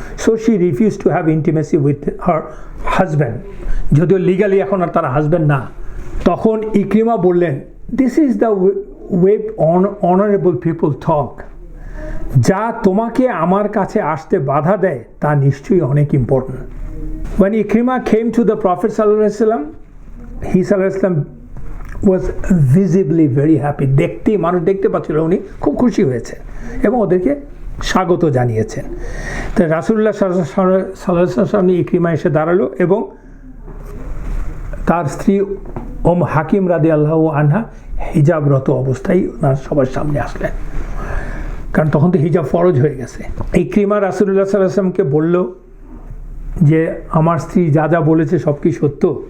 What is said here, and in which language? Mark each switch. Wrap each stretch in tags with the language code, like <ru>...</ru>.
<en>so she refuse to have intimacy with her husband,</en> <bn>যদিও legally এখন আর তারা husband না। তখন ইকরিমা বললেন</bn> <en>this is the way honourable people talk,</en> <bn>যা তোমাকে আমার কাছে আসতে বাধা দেয় তা নিশ্চয়ই অনেক important.</bn> <en>When Ikrima came to the Prophet sallallahu alaihi wasallam, he sallallahu alaihi wasallam was visibly very happy.</en> <bn>মানুষ দেখতে পাচ্ছিল উনি খুব খুশি হয়েছে এবং ওদেরকে স্বাগত জানিয়েছেন। তো রাসূলুল্লাহ সাল্লাল্লাহু আলাইহি ওয়াসাল্লাম ইকরিমা এসে দাঁড়ালো এবং তার স্ত্রী হাকিম রাদিয়াল্লাহু আনহা হিজাবরত অবস্থায় ওনার সবার সামনে আসলেন, কারণ তখন তো হিজাব ফরজ হয়ে গেছে। ইকরিমা রাসূলুল্লাহ সাল্লাল্লাহু আলাইহি ওয়াসাল্লামকে বলল যে আমার স্ত্রী যা যা বলেছে সব কি সত্য?</bn>